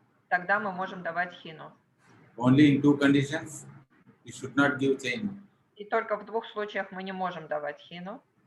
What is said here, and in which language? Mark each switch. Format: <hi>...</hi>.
<ru>Тогда мы можем давать хину.</ru> <en>Only in 2 conditions you should not give China.</en> <ru>И только в 2 случаях мы не можем давать хину.</ru>